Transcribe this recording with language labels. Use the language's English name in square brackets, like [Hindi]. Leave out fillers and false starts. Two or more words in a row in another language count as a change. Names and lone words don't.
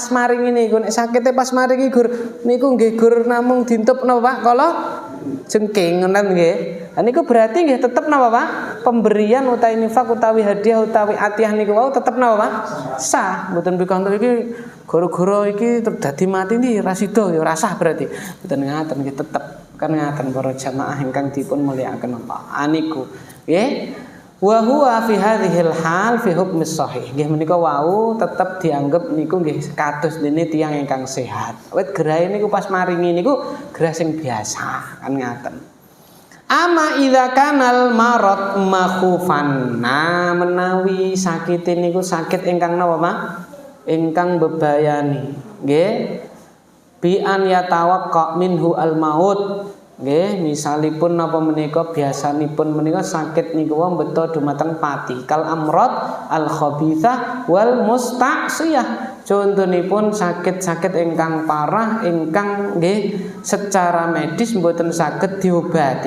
[Javanese] maringi niku nek sakite pas maringi gur niku nggih gur namung dintup napa Pak kala jengking ngoten nggih niku berarti nggih tetep napa Pak pemberian utawi infak utawi hadiah utawi atiyah niku wau tetep napa Pak sah mboten pikantuk iki gara-gara iki dadi mati iki ra sida ya ora sah berarti mboten ngaten nggih tetep kan ngaten para jamaah ingkang dipun mulyakaken Allah niku nggih [Arabic] وهو في هذه الحال في حكم الصحيح. [Javanese] Nggih menika wau tetep dianggep niku nggih kados dene tiyang ingkang sehat. Wit gerahe niku pas maringi niku gerah sing biasa kan ngaten. [Arabic] أما إذا كان المرض مخوفا. [Javanese] Nah, menawi sakit niku sakit ingkang napa, Pak? Ingkang bebayani. Nggih. [Arabic] بأن يتوقع منه الموت. [Javanese] Nggih, misalipun napa menika biasanipun menika sakit niku wau beto dumateng pati. [Arabic] كالأمراض الخبيثة والمستعصية. [Javanese] Contonipun sakit-sakit ingkang parah ingkang nggih [Indonesian] secara medis [Javanese] mboten saged diobati.